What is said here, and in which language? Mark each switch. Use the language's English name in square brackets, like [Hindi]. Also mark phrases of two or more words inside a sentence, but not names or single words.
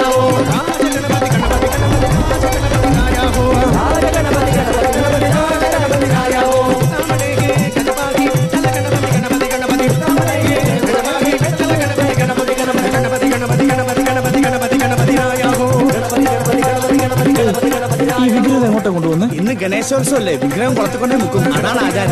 [Marathi] हो राज गणपति गणपति गणपति राज गणपति राया हो राज गणपति गणपति गणपति राज गणपति राया हो सामने के गणपति चल गणपति गणपति गणपति सामने के गणपति चल गणपति गणपति गणपति गणपति गणपति गणपति गणपति गणपति गणपति राया हो गणपति गणपति गणपति गणपति गणपति गणपति [Malayalam] ഈ വിഗ്രഹം എങ്ങോട്ടാ കൊണ്ടുവന്ന്? ഇന്ന് ഗണേശോത്സവം അല്ലേ, വിഗ്രഹം പുറത്തു കൊണ്ടേ മുക്കും, അതാണ് ആചാരം.